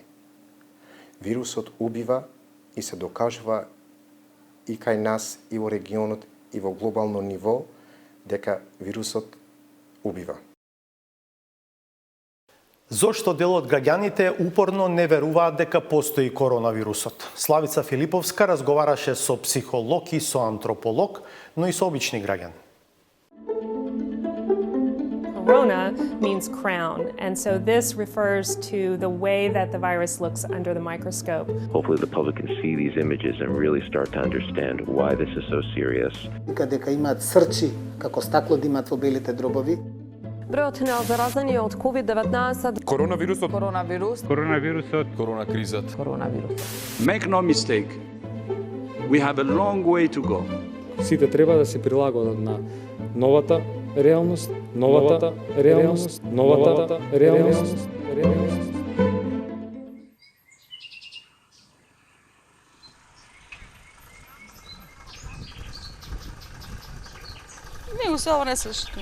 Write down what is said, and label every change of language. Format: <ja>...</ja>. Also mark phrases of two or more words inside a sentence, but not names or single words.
<mk>Вирусот убива и се докажува и кај нас, и во регионот, и во глобално ниво, дека вирусот убива. Зошто дел од граѓаните упорно не веруваат дека постои коронавирусот? Славица Филиповска разговараше со психолог и со антрополог, но и со обични граѓани.</mk> <en>Corona means crown, and so this refers to the way that the virus looks under the microscope. Hopefully the public can see these images and really start to understand why this is so serious.</en> <mk>Дека имаат срчи, како стакло да имаат во белите дробови. Бројот на заразени од COVID-19. Коронавирусот. Коронавирусот. Коронакризат. Коронавирус.</mk> <en>Make no mistake. We have a long way to go.</en> <mk>Сите треба да се прилагодат на новата реалност, новата реалност. Не го се ова не слушаме.</mk>